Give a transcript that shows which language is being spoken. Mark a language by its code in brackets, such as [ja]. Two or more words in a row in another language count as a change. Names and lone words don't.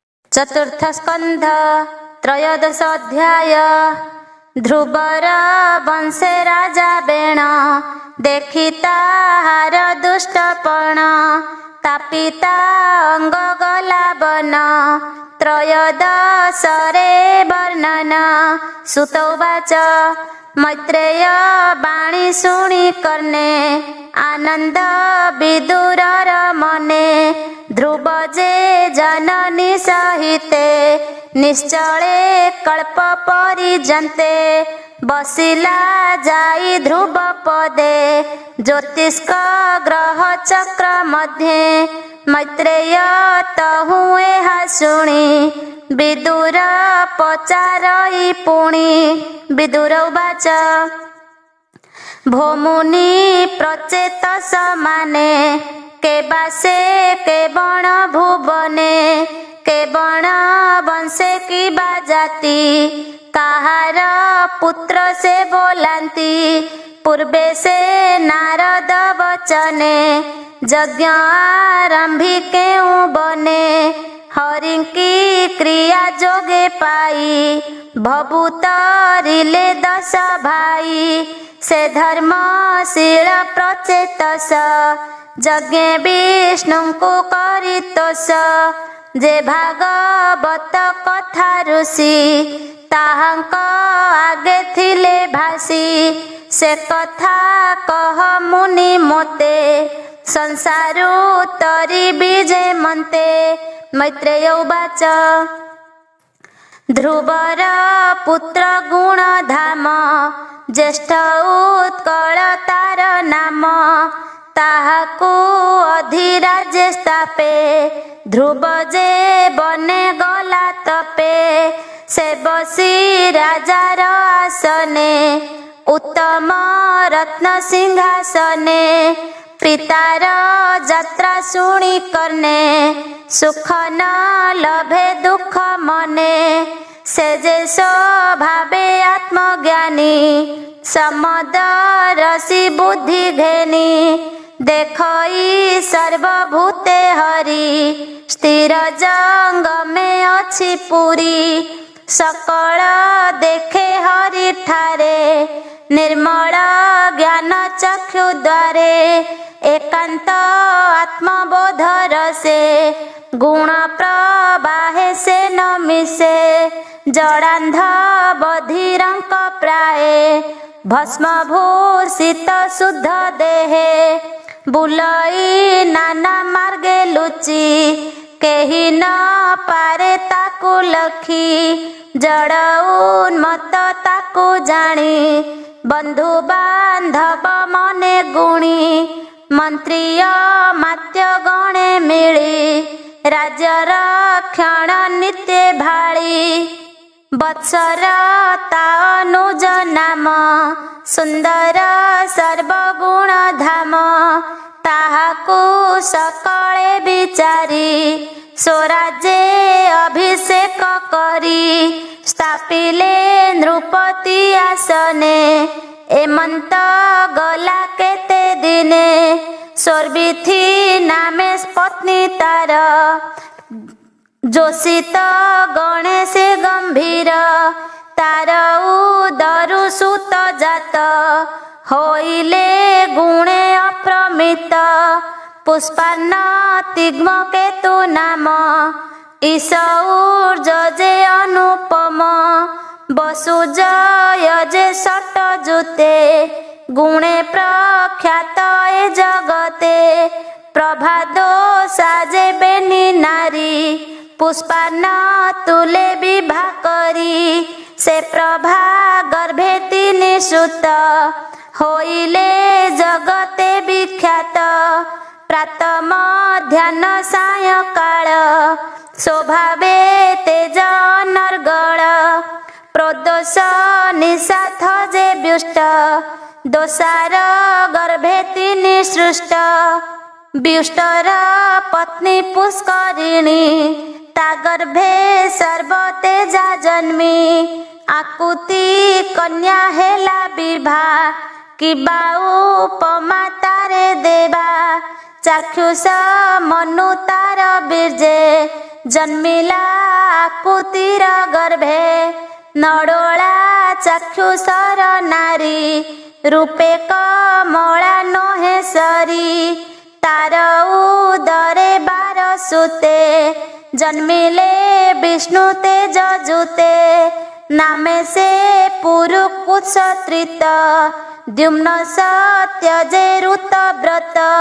[or] ଚତୁର୍ଥ ସ୍କନ୍ଧ ତ୍ରୟୋଦଶ ଅଧ୍ୟାୟ। ଧ୍ରୁବର ବଂଶେ ରାଜା ବେଣ ଦେଖି ତାହାର ଦୁଷ୍ଟପଣ ତାପିତା ଅଙ୍ଗ ଗଲା ବନ। ତ୍ରୟୋଦଶରେ ବର୍ଣ୍ଣନ। ସୁତ ଉବାଚ ମୈତ୍ରେୟ ବାଣୀ ଶୁଣି କର୍ଣ୍ଣେ ଆନନ୍ଦ ବିଦୁରର ମନେ। ଧ୍ରୁବ ଯେ ଜନନୀ ସହିତେ ନିଶ୍ଚଳେ କଳ୍ପ ପରିଯନ୍ତେ। ବସିଲା ଯାଇ ଧ୍ରୁବ ପଦେ ଜ୍ୟୋତିଷ୍କ ଗ୍ରହ ଚକ୍ର ମଧ୍ୟେ। ମୈତ୍ରେୟ ତହୁଁ ଏହା ଶୁଣି ବିଦୁର ପଚାରଇ ପୁଣି। ବିଦୁର ଉବାଚ ଭୋମୁନି ପ୍ରଚେତ ସମାନେ କେବାସେ କେବଣ ଭୁବନେ। କେବଣ ବଂଶେ କିବା ଜାତି କାହାର ପୁତ୍ର ସେ ବୋଲାନ୍ତି। ପୂର୍ବେ ସେ ନାରଦ ବଚନେ ଯଜ୍ଞ ଆରମ୍ଭି କେଉ ବନେ। ହରି କି କ୍ରିୟା ଯୋଗେ ପାଇ ଭଭୂତରିଲେ 10 ଭାଇ। ସେ ଧର୍ମଶୀଳ ପ୍ରଚେତସ ଯଜ୍ଞ ବିଷ୍ଣୁ କୋ କରିତୋଷ। ଯେ ଭାଗବତ କଥା ଋଷି ତାହାଙ୍କ ଆଗେ ଥିଲେ ଭାଷି। ସେ କଥା କହ ମୁନି ମୋତେ ସଂସାରୁ ତରି ବିଜେ ମନ୍ତେ। ମୈତ୍ରେୟ ଉବାଚ ଧ୍ରୁବର ପୁତ୍ର ଗୁଣ ଧାମ ଜ୍ୟେଷ୍ଠ ଉତ୍କଳ ତାର ନାମ। ତାହାକୁ ଅଧିରାଜ୍ୟ ସ୍ଥାପେ ଧ୍ରୁବ ଯେ ବନେ ଗଲା ତପେ। ସେ ବସି ରାଜାର ଆସନେ ଉତ୍ତମ ରତ୍ନ ସିଂହାସନେ। ପିତାର ଯାତ୍ରା ଶୁଣି କର୍ଣ୍ଣେ ସୁଖ ନ ଲଭେ ଦୁଖ ମନେ। ସେ ଯେ ସ୍ୱଭାବେ ଆତ୍ମଜ୍ଞାନୀ ସମଦ ରସୀ ବୁଦ୍ଧି ଘେନି। ଦେଖଇ ସର୍ବଭୂତେ ହରି ସ୍ଥିର ଜଙ୍ଗ ମେଁ ଅଛି ପୁରି। ସକଳ ଦେଖେ ହରି ଠାରେ ନିର୍ମଳ ଜ୍ଞାନ ଚକ୍ଷୁ ଦ୍ୱାରେ। ଏକାନ୍ତ ଆତ୍ମବୋଧ ରସେ ଗୁଣ ପ୍ରବାହେ ସେ ନ ମିସେ। ଜଡ଼ାନ୍ଧ ବଧିରଙ୍କ ପ୍ରାୟେ ଭସ୍ମ ଭୂଷିତ ଶୁଦ୍ଧ ଦେହେ। ବୁଲଇ ନାନା ମାର୍ଗେ ଲୁଚି କେହି ନ ପାରେ ତାକୁ ଲଖି। ଜଡ଼ ଉନ୍ମତ୍ତ ତାକୁ ଜାଣି ବନ୍ଧୁ ବାନ୍ଧବ ମନେ ଗୁଣି। ମନ୍ତ୍ରିୟ ମାତ୍ୟ ଗଣେ ମିଳି ରାଜ୍ୟର କ୍ଷଣ ନିତ୍ୟ ଭାଳି। ବତ୍ସର ତାନୁଜ ନାମ ସୁନ୍ଦର ସର୍ବଗୁଣ ଧାମ। ତାହାକୁ ସକଳେ ବିଚାରି ସ୍ୱରାଜ୍ୟେ ଅଭିଷେକ କରି। ସ୍ଥାପିଲେ ନୃପତି ଆସନେ ଏମନ୍ତ ଗଲା କେତେ ଦିନେ। ସ୍ୱର୍ବିଥୀ ନାମେ ପତ୍ନୀ ତାର ଯୋଷିତ ଗଣେଶ ଗମ୍ଭୀର। ତାର ଉଦରୁ ସୁତ ଜାତ ହୋଇଲେ ଗୁଣେ ଅପ୍ରମିତ। ପୁଷ୍ପାନ୍ନ ତିଗ୍ମ କେତୁ ନାମ ଈଶୌର୍ଜ ଯେ ଅନୁପମ। ବସୁଜୟ ଯେ ସଟ ଯୁତେ ଗୁଣେ ପ୍ରଖ୍ୟାତ ଏ ଜଗତେ। ପ୍ରଭାଦୋ ସାଜେ ବେନି ନାରୀ ପୁଷ୍ପାନ୍ନ ତୁଳେ ବିଭା କରି। ସେ ପ୍ରଭା ଗର୍ଭେ ତିନି ସୁତ ହୋଇଲେ ଜଗତେ ବିଖ୍ୟାତ। ପ୍ରାତ ମଧ୍ୟାହ୍ନ ସାୟଂକାଳ ସ୍ୱଭାବେ ତେଜ ଅନର୍ଗଳ। ପ୍ରଦୋଷ ନିଶାଥ ଯେ ବ୍ୟୁଷ୍ଟ ଦୋଷାର ଗର୍ଭେ ତିନି ସୃଷ୍ଟ। ବ୍ୟୁଷ୍ଟର ପତ୍ନୀ ପୁଷ୍କରିଣୀ ତା ଗର୍ଭେ ସର୍ବତେଜା ଜନ୍ମି। ଆକୁତି କନ୍ୟା ହେଲା ବିଭା କିବା ଉପମା ତାରେ ଦେବା। ଚାକ୍ଷୁଷ ମନୁ ତାର ବୀର୍ଯ୍ୟେ ଜନ୍ମିଲା ଆକୁତିର ଗର୍ଭେ ନଡ଼ୋଳା ଚାକ୍ଷୁଷର ନାରୀ ରୂପେ କମଳା ନୁହେଁ ସରି ତାର ଉଦରେ 12 ସୁତେ ଜନ୍ମିଲେ ବିଷ୍ଣୁ ତେଜ ଜୁତେ ନାମେ ସେ ପୁରୁକୁତ୍ସତ୍ରିତ ଦ୍ୟୁମ୍ନ ସତ୍ୟ ଯେ ଋତ ବ୍ରତ